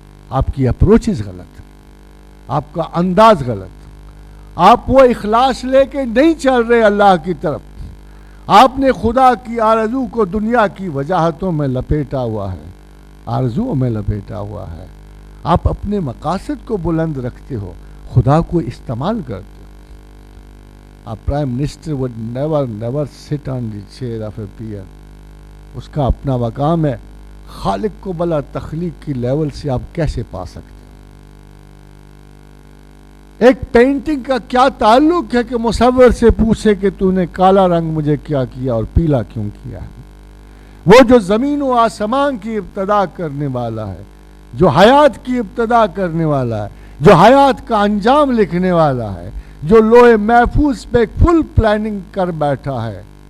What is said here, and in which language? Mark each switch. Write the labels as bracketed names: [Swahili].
[Urdu] آپ کی اپروچز غلط, آپ کا انداز غلط, آپ وہ اخلاص لے کے نہیں چل رہے اللہ کی طرف. آپ نے خدا کی آرزو کو دنیا کی وجاہتوں میں لپیٹا ہوا ہے, آرزوؤں میں لپیٹا ہوا ہے. آپ اپنے مقاصد کو بلند رکھتے ہو, خدا کو استعمال کرتے ہو. [English] A prime minister would never sit on the chair of a peer. [Urdu] اس کا اپنا مقام ہے. خالق کو بلا تخلیق کی لیول سے آپ کیسے پا سکتے ہو؟ ایک پینٹنگ کا کیا تعلق ہے کہ مصور سے پوچھے کہ تو نے کالا رنگ مجھے کیا کیا اور پیلا کیوں کیا ہے؟ وہ جو زمین و آسمان کی ابتدا کرنے والا ہے, جو حیات کی ابتدا کرنے والا ہے, جو حیات کا انجام لکھنے والا ہے, جو لوح محفوظ پہ فل پلاننگ کر بیٹھا ہے,